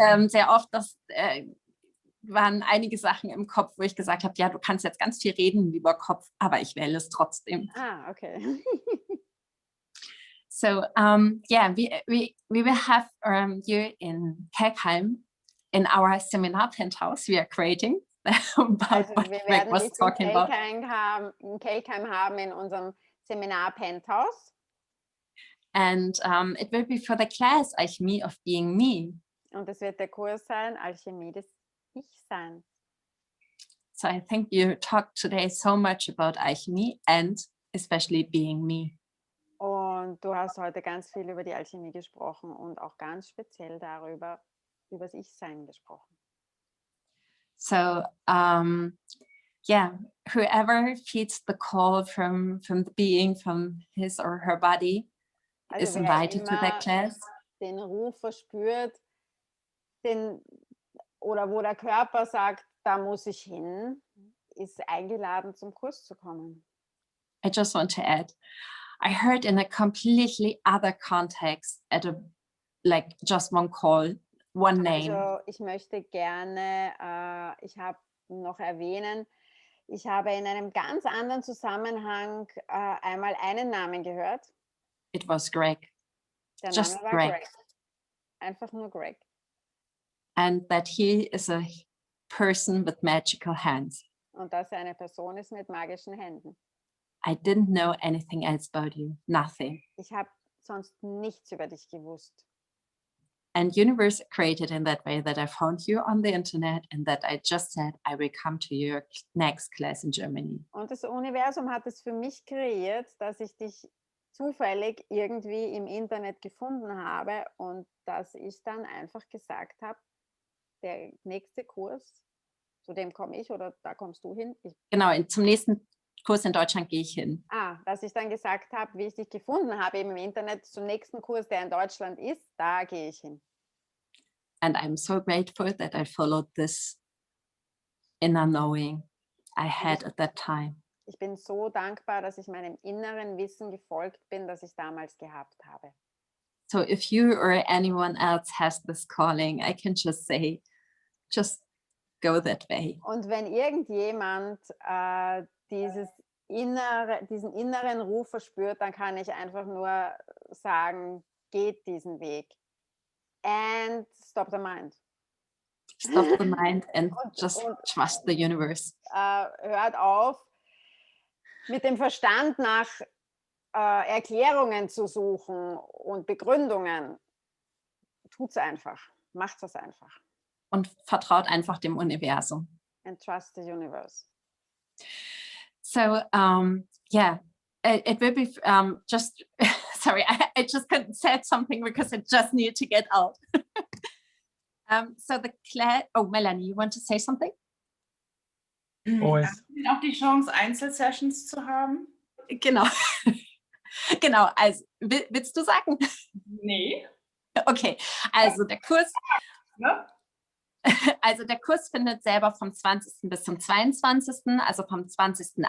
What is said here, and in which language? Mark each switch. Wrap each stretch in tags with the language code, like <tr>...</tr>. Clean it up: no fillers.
<de>Sehr oft, waren einige Sachen im Kopf, wo ich gesagt habe, ja, du kannst jetzt ganz viel reden, lieber Kopf, aber ich wähle es trotzdem. Ah, okay.</de> <en>So, yeah, we will have you in Kelkheim in our seminar penthouse we are creating.</en> <de>Also wir werden dich in Kelkheim haben in unserem Seminar Penthouse.</de> <en>And it will be for the class Alchemy of Being Me.</en> <de>Und das wird der Kurs sein, Alchemie des Ich-Seins.</de> <en>So I think you talked today so much about alchemy and especially being me.</en> <de>Und du hast heute ganz viel über die Alchemie gesprochen und auch ganz speziell darüber, über das Ich-Sein gesprochen.</de> <en>So yeah, whoever feels the call from the being, from his or her body, is</en> <de>wer</de> <en>invited to that</en> <de>immer</de> <en>class.</en> <de>den Ruf verspürt, oder wo der Körper sagt, da muss ich hin, ist eingeladen, zum Kurs zu kommen.</de> <en>I just want to add, I heard in a completely other context at a like just one call, one name.</en> <de>Also ich möchte gerne, ich habe noch erwähnen, ich habe in einem ganz anderen Zusammenhang einmal einen Namen gehört.</de> <en>It was Greg.</en> <de>Der</de> <en>Just</en> <de>Name war</de> <en>Greg.</en> <de>Greg. Einfach nur Greg.</de> <en>And that he is a person with magical hands.</en> <de>Und dass er eine Person ist mit magischen Händen.</de> <en>I didn't know anything else about you, nothing.</en> <de>Ich habe sonst nichts über dich gewusst.</de> <en>And universe created in that way that I found you on the internet and that I just said, I will come to your next class in Germany.</en> <de>Und das Universum hat es für mich kreiert, dass ich dich zufällig irgendwie im Internet gefunden habe und dass ich dann einfach gesagt habe, der nächste Kurs, zu dem komme ich oder da kommst du hin. Genau, zum nächsten Kurs in Deutschland gehe ich hin. Dass ich dann gesagt habe, wie ich dich gefunden habe eben im Internet, zum nächsten Kurs, der in Deutschland ist, da gehe ich hin.</de> <en>And I'm so grateful that I followed this inner knowing I had at that time.</en> <de>Ich bin so dankbar, dass ich meinem inneren Wissen gefolgt bin, das ich damals gehabt habe.</de> <en>So if you or anyone else has this calling, I can just say, just go that way.</en> <de>Und wenn irgendjemand diesen inneren Ruf verspürt, dann kann ich einfach nur sagen, geht diesen Weg.</de> <en>And stop the mind. Stop the mind and just trust the universe.</en> <de>Hört auf, mit dem Verstand nach Erklärungen zu suchen und Begründungen. Tut's einfach. Macht es einfach. Und vertraut einfach dem Universum.</de> <en>And trust the universe. So yeah, it will be just, sorry, I just couldn't say something because it just needed to get out. So the class, oh, Melanie, you want to say something? Always.</en> <de>Haben Sie auch die Chance, Einzelsessions zu haben? Genau. Genau, also willst du sagen? Nee. Okay, also der Kurs, Ne? also der Kurs findet selber vom 20. bis zum 22., also vom 20.</de>